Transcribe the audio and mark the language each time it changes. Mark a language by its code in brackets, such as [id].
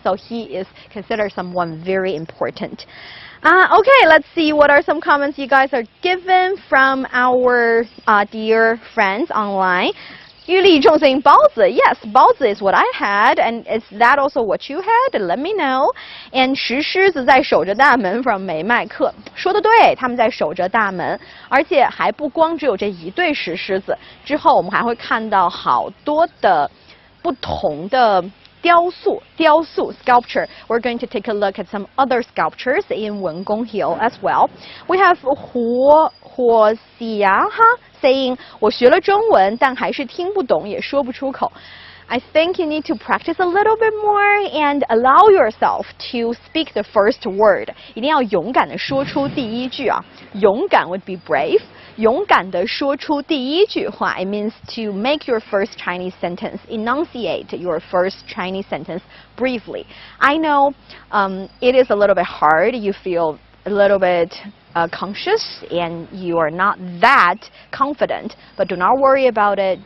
[en] So he is considered someone very important. Okay, let's see what are some comments you guys are given from our dear friends online. 玉立众saying 包子 yes, 包子 is what I had, and is that also what you had? Let me know. [zh] And 石狮子在守着大门 from 美麦克，说得对，他们在守着大门，而且还不光只有这一对石狮子，之后我们还会看到好多的不同的雕塑 sculpture. [en] We're going to take a look at some other sculptures in Wengong Hill as well. We have 火喜哈 saying [zh] 我学了中文，但还是听不懂，也说不出口。 [en] I think you need to practice a little bit more and allow yourself to speak the first word. [zh] 一定要勇敢地说出第一句啊，勇敢 [en] would be brave. [zh] 勇敢地说出第一句话 [en] it means to make your first Chinese sentence, enunciate your first Chinese sentence briefly. I know it is a little bit hard. You feel a little bit conscious and you are not that confident, but do not worry about it.